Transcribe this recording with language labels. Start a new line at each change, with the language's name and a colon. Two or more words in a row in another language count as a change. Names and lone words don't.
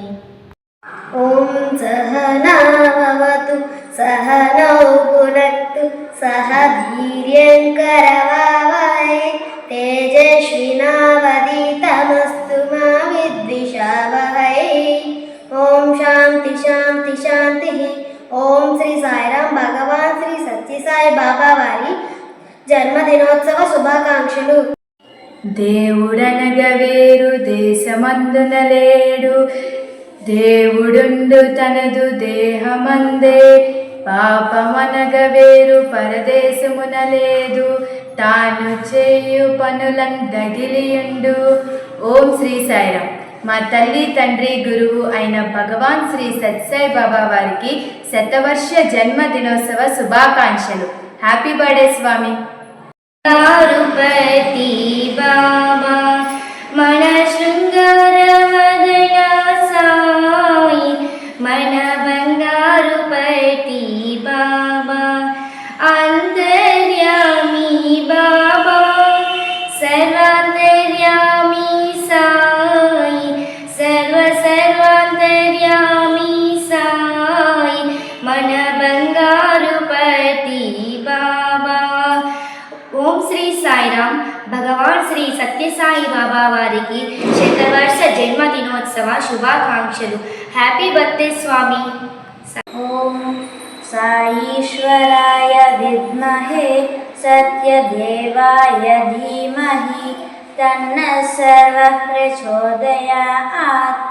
Sanskrit: ओम सहना भवतु सहनौ भुनक्तु सह वीर्यङ्करवावहै तेजस्विनावधीतमस्तु मा विद्विषावहै। ओम शांति शांति शांति। ओम श्री साईराम।
Telugu: భగవాన్ శ్రీ సత్యసాయి బాబా వారి జన్మదినోత్సవ శుభాకాంక్షలు। దేవుడనగా వేరు దేశమందున లేడు దేవుడుండు తనదు దేహమందే పాపమనగ వేరు పరదేశమున లేదు తాను చేయు పనులను దగిలియుండు.
Sanskrit: ఓం శ్రీ సాయిరామ్.
Telugu: మా తల్లి తండ్రి గురువు అయిన భగవాన్ శ్రీ సత్యసాయి బాబా వారికి శతవర్ష జన్మదినోత్సవ శుభాకాంక్షలు.
English: Happy birthday Swami.
Telugu: పార్వతీ బాబా మన శృంగారవదన సాయి మన బంగారుపతి బాబా అంతర్యామి బాబా సర్వాంతర్యామి సాయి సర్వ సర్వాంతర్యామి సాయి మన బంగారుపతి బాబా।
Sanskrit: ओम श्री साईराम।
Telugu: భగవాన్ శ్రీ సత్యసాయి బాబా వారికి శతవర్ష జన్మదినోత్సవ శుభాకాంక్షలు।
English: Happy birthday Swami.
Sanskrit: ओम साईश्वराय विद्महे सत्यदेवाय धीमहि तन्नः सर्वः प्रचोदयात्।